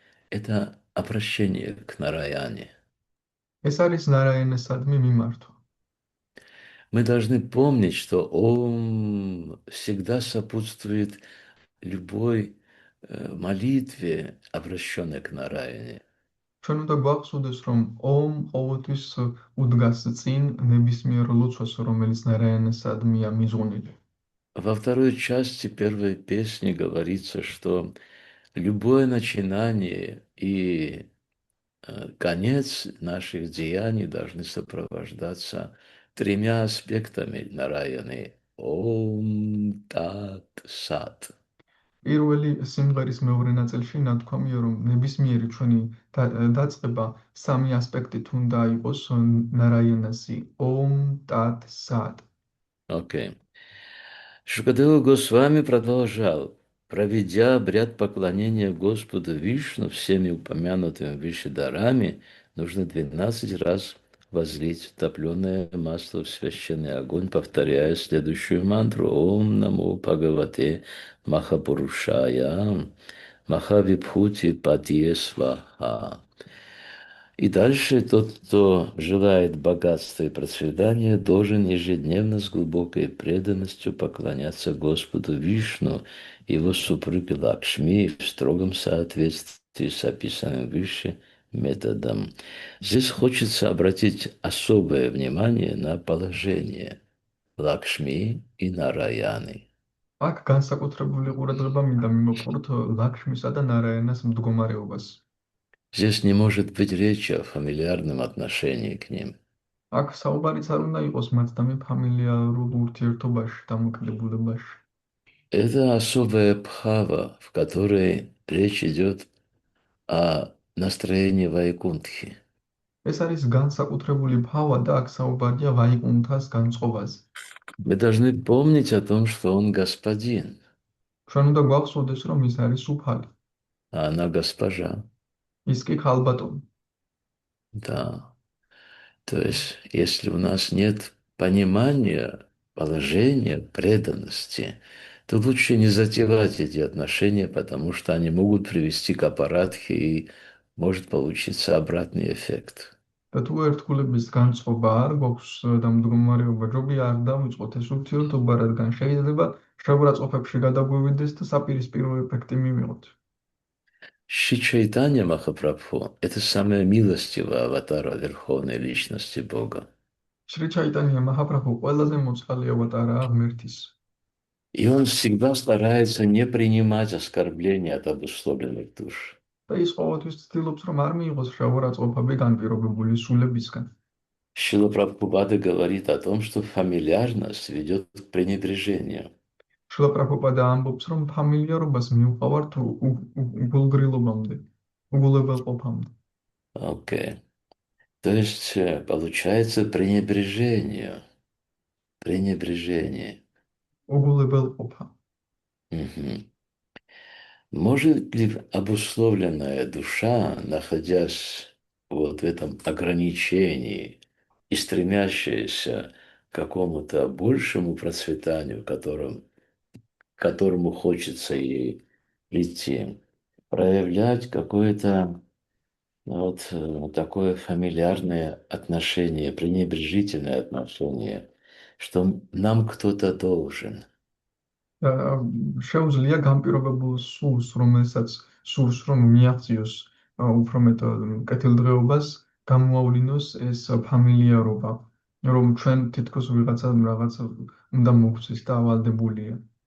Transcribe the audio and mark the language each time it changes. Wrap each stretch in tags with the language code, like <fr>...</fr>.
<ru>Это обращение к Нараяне.</ru> <ka>ეს არის ნარაიანასადმი მიმართვა.</ka> <ru>Мы должны помнить, что Ом всегда сопутствует любой молитве, обращенной к Нараяне.</ru> <ka>ჩვენ უნდა გვახსოვდეს, რომ ომ ყოველთვის უდგას წინ ნებისმიერ ლოცვას, რომელიც ნარაიანასადმია მიზღუნილი.</ka> <ru>Во второй части первой песни говорится, что любое начинание и конец наших деяний должны сопровождаться тремя аспектами Нараяны. Ом Тат Сат.</ru> <ka>პირველი სიმღერის მეორე ნაწილში ნათქვამია, რომ ნებისმიერი ჩვენი დაწყება სამი ასპექტით უნდა იყოს ნარაიანასი. ომ, ტათ, სად.</ka> <ru>Окей. Шукадева Госвами продолжал. Проведя обряд поклонения Господу Вишну всеми упомянутыми выше дарами, нужно 12 раз возлить топленое масло в священный огонь, повторяя следующую мантру</ru> <sa>Ом Намо Бхагавате Махапурушая Махавибхути Падье Сваха.</sa> <ru>И дальше тот, кто желает богатства и процветания, должен ежедневно с глубокой преданностью поклоняться Господу Вишну и его супруге Лакшми в строгом соответствии с описанным выше методом. Здесь хочется обратить особое внимание на положение Лакшми и Нараяны.</ru> <ka>აქ განსაკუთრებული ყურადღება მინდა მიმოყვროთ ლაქშმისა და ნარაიანას მდგომარეობას.</ka> <ru>Здесь не может быть речи о фамильярном отношении к ним.</ru> <ka>აქ საუბარიც არ უნდა იყოს მათთან ფამილიარულ ურთიერთობაში, დამოკიდებულებაში.</ka> <ru>Это особая бхава, в которой речь идет о настроении Вайкунтхи.</ru> <ka>ეს არის განსაკუთრებული ბჰავა და აქ საუბარია ვაიკუნთას განწყობაზე.</ka> <ru>Мы должны помнить о том, что он господин,</ru> <ka>ჩვენ უნდა გვახსოვდეს, რომ ის არის უფალი,</ka> <ru>а она госпожа.</ru> <ka>ის კი ქალბატონი.</ka> <ru>Да. То есть, если у нас нет понимания, положения, преданности, то лучше не затевать эти отношения, потому что они могут привести к аппаратхе и может получиться обратный эффект.</ru> <ka>და თუ ერთგულების განწყობა არ გვაქვს და მდგომარეობა ჯობია არ დავიწყოთ ეს ურთიერთობა, რადგან შეიძლება შეურაცხყოფებში გადაგვივიდეს და საპირისპირო ეფექტი მივიღოთ.</ka> <ru>Шри Чайтанья Махапрабху– это самая милостивая аватара Верховной Личности Бога.</ru> <ka>შრი ჩაიტანია მაჰაპრაბჰუ ყველაზე მოწყალე ავატარაა ღმერთის.</ka> <ru>И он всегда старается не принимать оскорбления от обусловленных душ.</ru> <ka>და ის ყოველთვის ცდილობს, რომ არ მიიღოს შეურაცხყოფები განპირობებული სულებისგან.</ka> <ru>Шрила Прабхупада говорит о том, что фамильярность ведет к пренебрежению.</ru> <ka>შილა პრაბჰუპადა ამბობს, რომ ფამილიარობას მივყავართ უგულგრილობამდე, უგულებელყოფამდე.</ka> <ru>Окей. То есть получается пренебрежение. Пренебрежение.</ru> <ka>უგულებელყოფა. Мгм.</ka> <ru>Может ли обусловленная душа, находясь вот в этом ограничении и стремящаяся к какому-то большему процветанию, к которому хочется ей прийти, проявлять какое-то вот такое фамильярное отношение, пренебрежительное отношение, что нам кто-то должен.</ru> <ka>და შეუძლია განპირობებულ სულს, რომელსაც სურს რომ მიაღწიოს უფრო მეტ კეთილდღეობას, გამოავლინოს ეს ფამილიარობა, რომ ჩვენ თითქოს ვიღაცამ რაღაც უნდა მოგცეს და ავალდებულია.</ka>